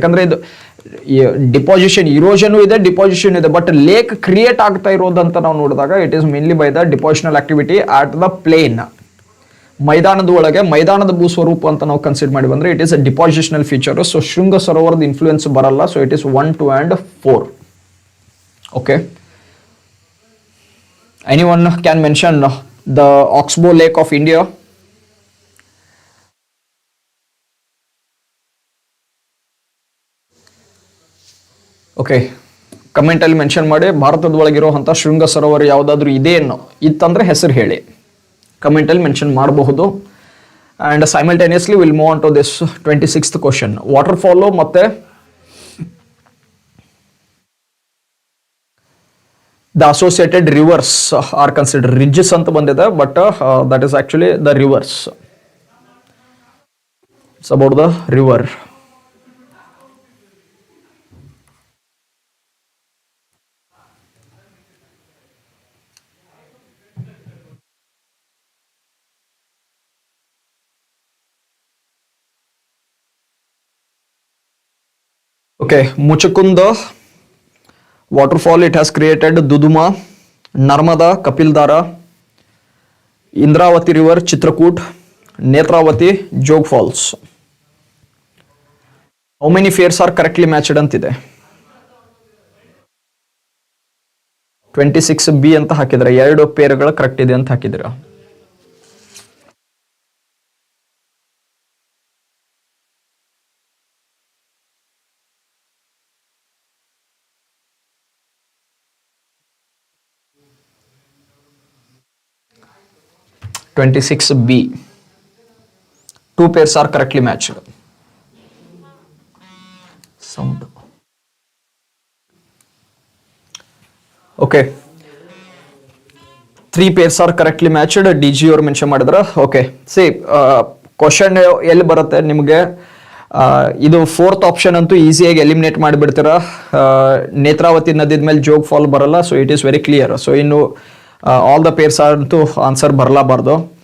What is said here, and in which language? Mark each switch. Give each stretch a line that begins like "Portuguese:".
Kannada: ಯಾಕಂದ್ರೆ ಇದು ಡಿಪಾಸಿಷನ್ ಇರೋಷನು ಇದೆ, ಡಿಪಾಸಿಷನ್ ಇದೆ, ಬಟ್ ಲೇಕ್ ಕ್ರಿಯೇಟ್ ಆಗ್ತಾ ಇರೋದಂತ ನಾವು ನೋಡಿದಾಗ
English: It is mainly by the depositional activity at the plain.
Kannada: ಮೈದಾನದ ಒಳಗೆ ಮೈದಾನದ ಭೂಸ್ವರೂಪ ಅಂತ ನಾವು ಕನ್ಸಿಡರ್ ಮಾಡಿ ಬಂದ್ರೆ
English: It is a depositional feature.
Kannada: So ಶೃಂಗ ಸರೋವರದ ಇನ್ಫ್ಲೂಯೆನ್ಸ್ ಬರಲ್ಲ.
English: So it is 1, 2 and 4. Okay, anyone can mention the Oxbow Lake of India?
Kannada: Okay, comment ಅಲ್ಲಿ ಮೆನ್ಷನ್ ಮಾಡಿ. ಭಾರತದ ಒಳಗಿರುವಂತಹ ಶೃಂಗ ಸರೋವರ ಯಾವುದಾದ್ರೂ ಇದೇನೋ ಇತ್ತಂದ್ರೆ ಹೆಸರು ಹೇಳಿ, ಕಮೆಂಟ್ ಅಲ್ಲಿ ಮೆನ್ಷನ್ ಮಾಡಬಹುದು.
English: And simultaneously will move on to this 26th question. Waterfall
Kannada: ಮತ್ತೆ
English: the associated rivers are considered ridges
Kannada: ಅಂತ ಬಂದಿದೆ,
English: but that is actually the rivers. It's about the river. Okay, Muchakunda waterfall, it has created Duduma, Narmada, Kapildara, Indravati river, Chitrakoot, Netravati, Jog falls. How many pairs are correctly matched antide?
Kannada: 26B ಅಂತ ಹಾಕಿದ್ರೆ, 2 ಪೇರ್ಗಳು correct ಇದೆ ಅಂತ ಹಾಕಿದ್ರೆ. B.
English: 2 pairs are correctly matched. Sound. Okay. 3 pairs are correctly matched.
Kannada: DG ಅವ್ರು mention ಮಾಡಿದ್ರ. Okay C question ಎಲ್ಲಿ ಬರುತ್ತೆ ನಿಮಗೆ, ಇದು 4th ಆಪ್ಷನ್ ಅಂತೂ ಈಸಿಯಾಗಿ ಎಲಿಮಿನೇಟ್ ಮಾಡಿಬಿಡ್ತೀರಾ. ನೇತ್ರಾವತಿ ನದಿದ ಮೇಲೆ ಜೋಗ್ ಫಾಲ್ ಬರಲ್ಲ,
English: So it is very clear.
Kannada: So ಇನ್ನು ಆಲ್ ದ ಪೇರ್ಸ್ ಅಂತೂ ಆನ್ಸರ್ ಬರಲಾಬಾರ್ದು.